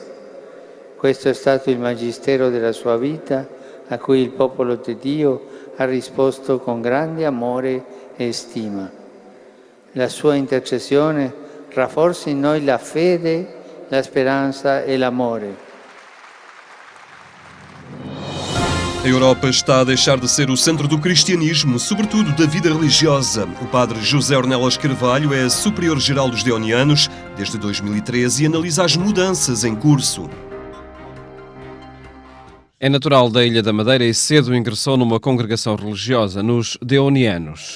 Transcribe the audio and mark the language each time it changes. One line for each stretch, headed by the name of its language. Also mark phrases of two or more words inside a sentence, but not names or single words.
Italian: Questo è stato il magistero della sua vita, a cui il popolo di Dio ha risposto con grande amore e stima. La sua intercessione rafforza in noi la fede, la speranza e l'amore.
Portuguese: A Europa está a deixar de ser o centro do cristianismo, sobretudo da vida religiosa. O padre José Ornelas Carvalho é superior-geral dos Deonianos desde 2013 e analisa as mudanças em curso. É natural da Ilha da Madeira e cedo ingressou numa congregação religiosa, nos Deonianos.